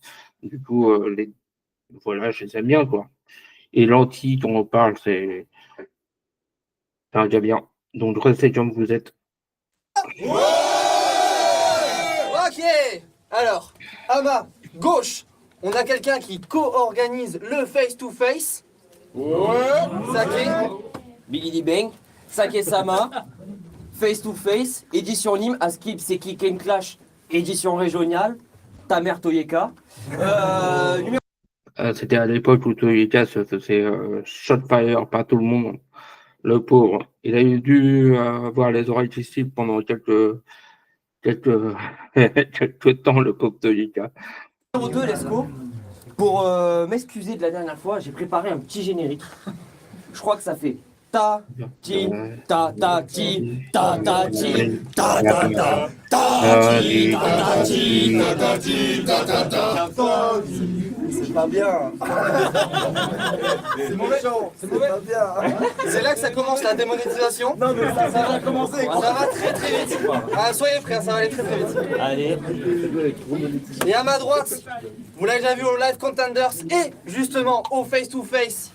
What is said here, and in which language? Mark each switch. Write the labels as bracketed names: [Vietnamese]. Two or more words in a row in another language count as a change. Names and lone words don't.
[French] Du coup, voilà, je les aime bien, quoi. Et l'anti, dont on parle, c'est un gars bien. Donc, restez comme vous êtes. Ok. Alors, à ma gauche, on a quelqu'un qui co-organise le [English] face-to-face. [French] Saké. Bigidi Bang, Sake-sama, Face to Face, édition Nîmes, Askip c'est Kick and Clash, édition régionale, ta mère Toyeka. Numéro C'était à l'époque où Toyota se faisait shotfire par tout le monde. Le pauvre. Il a dû avoir les oreilles difficiles pendant quelques, quelques temps, le pauvre Toyota. 2, Lesco. Pour m'excuser de la dernière fois, j'ai préparé un petit générique. Je crois que ça fait ta ti ta ta ti ta ta ti ta ta ta ta ti ta ta ti ta ta ti ta ta ta. C'est pas bien. C'est mauvais. C'est pas bien. C'est là que ça commence la démonétisation. Non mais ça va commencer. Ça va très très vite. Ah, soyez prêts, ça va aller très très vite. Allez. Et à ma droite, vous l'avez déjà vu au Live Contenders et justement au Face to Face.